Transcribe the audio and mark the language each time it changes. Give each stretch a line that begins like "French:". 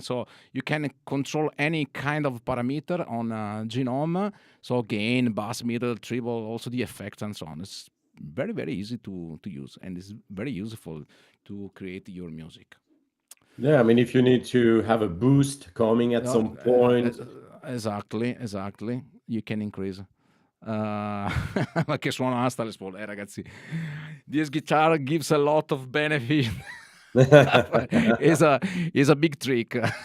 English: So you can control any kind of parameter on Genome. So gain, bass, middle, treble, also the effects and so on. It's very easy to use, and it's very useful to create your music. Yeah, I mean, if you need to have a boost coming at some point. Exactly. You can increase.
Italian: Ma che suona sta les Paul, ragazzi.
English: This guitar gives a lot of benefit. Is a big trick.